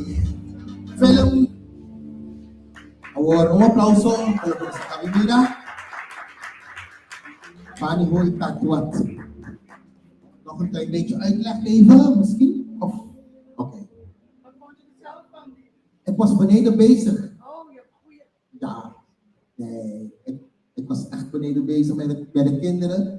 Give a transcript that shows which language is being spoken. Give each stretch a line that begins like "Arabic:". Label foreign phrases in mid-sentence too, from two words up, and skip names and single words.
Italian: Film. Un applauso per questa cabina. Pani ho itatuat.
Dutch: Nog een klein beetje uitleg geven, misschien? Of, oké. Ik was beneden bezig. Ja, nee. Ik was echt beneden bezig met de kinderen.